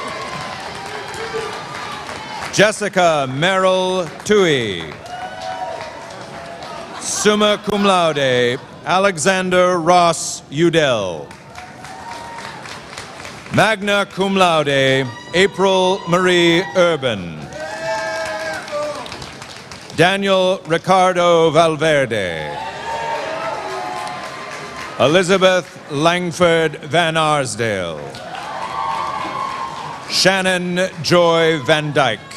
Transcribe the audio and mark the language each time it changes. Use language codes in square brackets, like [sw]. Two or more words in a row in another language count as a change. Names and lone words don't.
[en] Jessica Merrill Tui. [la] Summa cum laude, Alexander Ross Udell. Magna cum laude, [en] April Marie Urban. Daniel Ricardo Valverde. Elizabeth Langford Van Arsdale. Shannon Joy Van Dyke.